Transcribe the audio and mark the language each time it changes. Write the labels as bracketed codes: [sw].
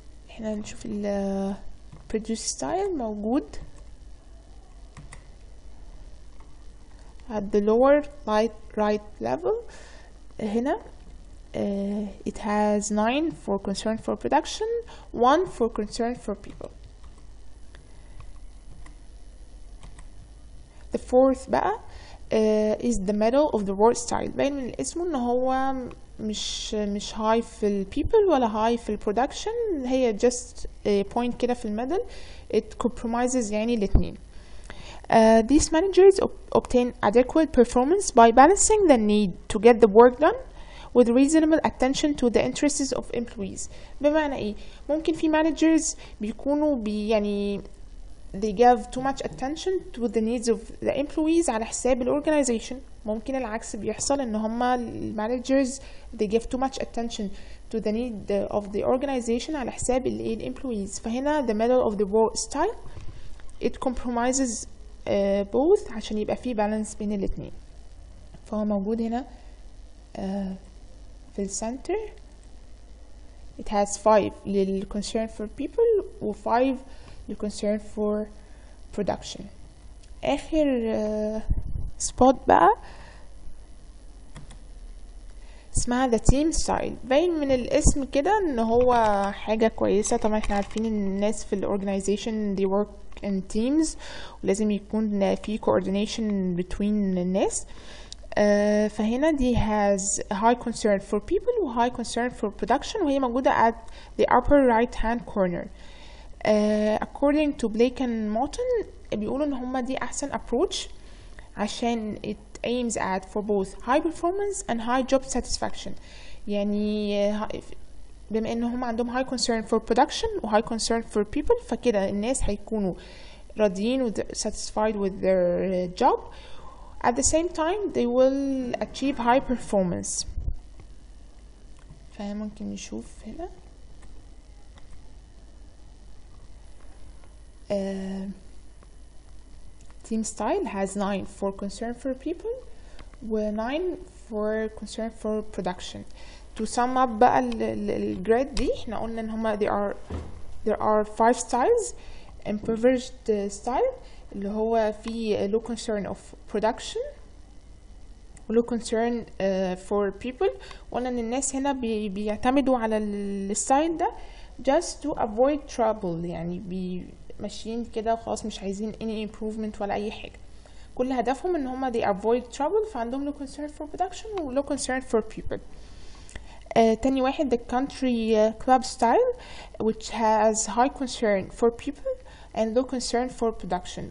[ar] احنا نشوف ال [en] produce style موجود at the lower right level هنا. It has 9 for concern for production, 1 for concern for people. The fourth بقى is the middle of the word style. [ar] باين من اسمه ان هو مش high في ال people ولا high في ال production، هي [en] just point [ar] كده في الميدل. [en] It compromises يعني الاتنين. These managers obtain adequate performance by balancing the need to get the work done with reasonable attention to the interests of employees. [ar] بمعنى ايه؟ ممكن في [en] managers بيكونوا يعني they give too much attention to the needs of the employees [ar] على حساب ال [en] organization. [ar] ممكن العكس بيحصل ان هما [en] managers they give too much attention to the need of the organization [ar] على حساب ال [en] employees. فهنا the middle of the word style it compromises both [ar] عشان يبقى فيه [en] balance [ar] بين الاتنين. فهو موجود هنا في السنتر. [en] it has 5 لل concern for people و 5 لل concern for production. آخر spot بقى اسمها the team style. [ar] باين من الاسم كده ان هو حاجة كويسة. طبعا احنا عارفين ان الناس في ال organization [en] they work in teams [ar] ولازم يكون في coordination between الناس. [en] فهنا دي has high concern for people و high concern for production، [ar] وهي موجودة [en] at the upper right hand corner. According to Blake and Morton [ar] بيقولوا ان هما دي احسن [en] approach عشان it aims at for both high performance and high job satisfaction. [ar] يعني بما ان هما عندهم high concern for production و high concern for people، فكده الناس هيكونوا راضيين و [en] satisfied with their job. At the same time they will achieve high performance. [ar] فممكن نشوف هنا [en] team style has 9 for concern for people و 9 for concern for production. To sum up بقى [ar] الجريد دي احنا قلنا ان هما [en] there are 5 styles. Impoverished style [ar] اللي هو فيه [en] low concern of production و low concern for people. [ar] وقلنا ان الناس هنا بيعتمدوا على الستايل ده [en] just to avoid trouble، [ar] يعني ماشيين كده وخلاص مش عايزين [en] any improvement [ar] ولا اي حاجة. كل هدفهم ان هما [en] they avoid trouble، فعندهم low concern for production و low concern for people. [ar] تاني واحد [en] the country club style which has high concern for people and low concern for production.